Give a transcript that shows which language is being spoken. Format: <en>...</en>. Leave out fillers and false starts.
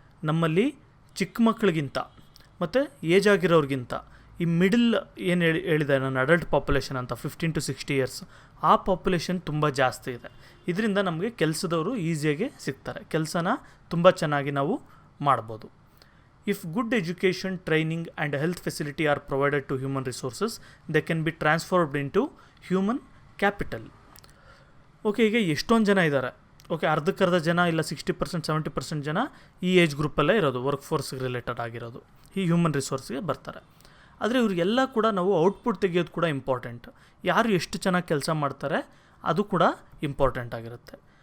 <kn>ನಮ್ಮಲ್ಲಿ ಚಿಕ್ಕ ಮಕ್ಕಳಿಗಿಂತ ಮತ್ತು ಏಜ್ ಆಗಿರೋರಿಗಿಂತ ಈ ಮಿಡಲ್ ಏನು ಹೇಳಿದೆ ನಾನು ಅಡಲ್ಟ್ ಪಾಪ್ಯುಲೇಷನ್ ಅಂತ 15 to 60 years, ಆ ಪಾಪ್ಯುಲೇಷನ್ ತುಂಬ ಜಾಸ್ತಿ ಇದೆ. ಇದರಿಂದ ನಮಗೆ ಕೆಲಸದವರು ಈಸಿಯಾಗಿ ಸಿಗ್ತಾರೆ, ಕೆಲಸನ ತುಂಬ ಚೆನ್ನಾಗಿ ನಾವು ಮಾಡ್ಬೋದು.</kn> <en>If good education, training and health facility are provided to human resources, they can be transformed into human capital.</en> <kn>Okay, ಈಗ ಎಷ್ಟೊಂದು ಜನ ಇದ್ದಾರೆ. ಓಕೆ, ಅರ್ಧಕ್ಕರ್ಧ ಜನ ಇಲ್ಲ 60%, 70% ಜನ ಈ ಏಜ್ ಗ್ರೂಪಲ್ಲೇ ಇರೋದು, ವರ್ಕ್ ಫೋರ್ಸ್ಗೆ ರಿಲೇಟೆಡ್ ಆಗಿರೋದು, ಈ ಹ್ಯೂಮನ್ ರಿಸೋರ್ಸ್ಗೆ ಬರ್ತಾರೆ. ಆದರೆ ಇವ್ರಿಗೆಲ್ಲ ಕೂಡ ನಾವು ಔಟ್ಪುಟ್ ತೆಗೆಯೋದು ಕೂಡ ಇಂಪಾರ್ಟೆಂಟ್. ಯಾರು ಎಷ್ಟು ಚೆನ್ನಾಗಿ ಕೆಲಸ ಮಾಡ್ತಾರೆ ಅದು ಕೂಡ ಇಂಪಾರ್ಟೆಂಟ್ ಆಗಿರುತ್ತೆ.</kn>